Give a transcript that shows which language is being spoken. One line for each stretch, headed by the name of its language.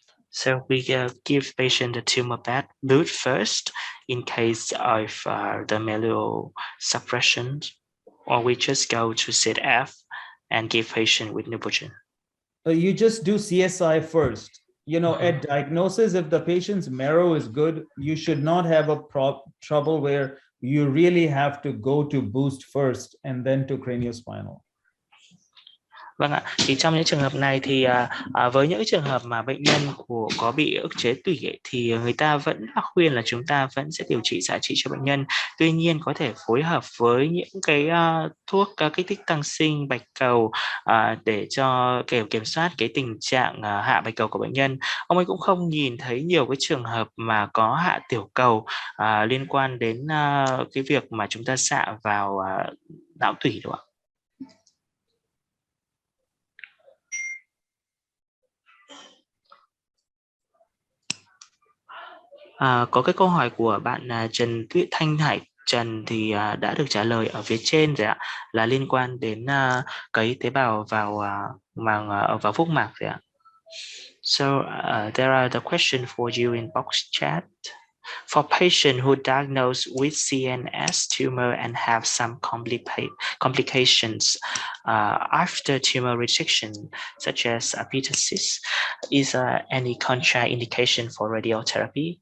English: So we give patient the tumor bed boot first in case of the myelosuppression, or we just go to ZF and give patient with Neupogen. You just do CSI first. At diagnosis, if the patient's marrow is good, you should not have a trouble where you really have to go to boost first and then to craniospinal.
Vietnamese: Vâng ạ, thì trong những trường hợp này thì với những trường hợp mà bệnh nhân có bị ức chế tủy ấy, thì người ta vẫn khuyên là chúng ta vẫn sẽ điều trị xạ trị cho bệnh nhân. Tuy nhiên có thể phối hợp với những cái thuốc kích thích tăng sinh bạch cầu để cho kiểm soát cái tình trạng hạ bạch cầu của bệnh nhân. Ông ấy cũng không nhìn thấy nhiều cái trường hợp mà có hạ tiểu cầu liên quan đến cái việc mà chúng ta xạ vào não tủy đúng không ạ? Có cái câu hỏi của bạn Trần Tuyết Thanh Hải Trần thì đã được trả lời ở phía trên rồi ạ, là liên quan đến cấy tế bào vào vào phúc mạc rồi ạ.
English: So there are the question for you in box chat. For patients who diagnosed with CNS tumor and have some complications after tumor resection, such as metastasis, is there any contraindication for radiotherapy?